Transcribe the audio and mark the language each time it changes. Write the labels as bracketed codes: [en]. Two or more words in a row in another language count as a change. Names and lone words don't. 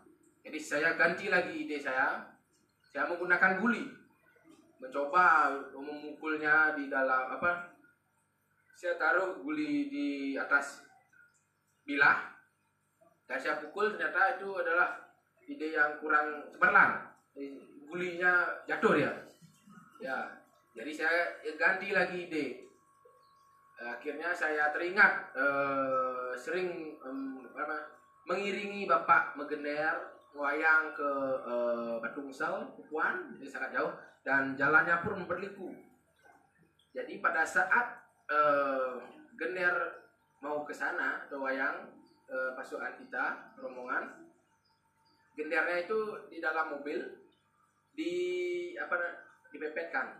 [id] Jadi saya ganti lagi ide saya menggunakan guli, mencoba memukulnya di dalam saya taruh guli di atas bilah dan saya pukul, ternyata itu adalah ide yang kurang cemerlang, gulinya jatuh dia. Ya, jadi saya ganti lagi ide. Akhirnya saya teringat sering mengiringi bapak megender wayang ke Batungsel, Pupuan, jadi sangat jauh dan jalannya pun berliku. Jadi pada saat gender mau ke sana ke wayang pasukan kita rombongan, gendernya itu di dalam mobil dipepetkan.